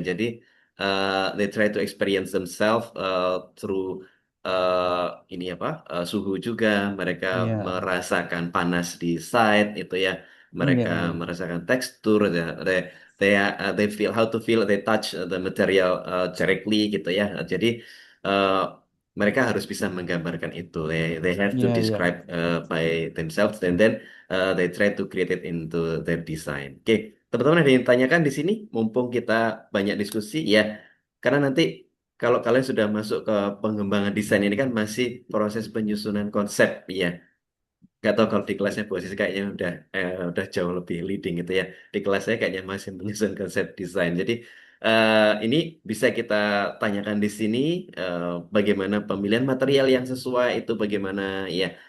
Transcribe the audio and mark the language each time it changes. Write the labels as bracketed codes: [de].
[id] Jadi [en] they try to experience themselves through [id] ini apa suhu juga. Mereka [en] Yeah, [id] merasakan panas di site itu ya. Mereka [en] yeah, yeah. [id] merasakan tekstur, ya. [en] They feel how to feel, they touch the material directly [id] gitu ya. Jadi uh, mereka harus bisa menggambarkan itu. [en] They have to Yeah, yeah. describe by themselves, and then they try to create it into their design. [id] Oke, teman-teman ada yang ditanyakan di sini? Mumpung kita banyak diskusi, ya. Karena nanti kalau kalian sudah masuk ke pengembangan desain ini kan masih proses penyusunan konsep, ya. Gak tahu kalau di kelasnya Bu Aziz kayaknya udah jauh lebih leading gitu ya. Di kelas saya kayaknya masih menyusun konsep desain. Jadi ini bisa kita tanyakan di sini bagaimana pemilihan material yang sesuai itu bagaimana ya.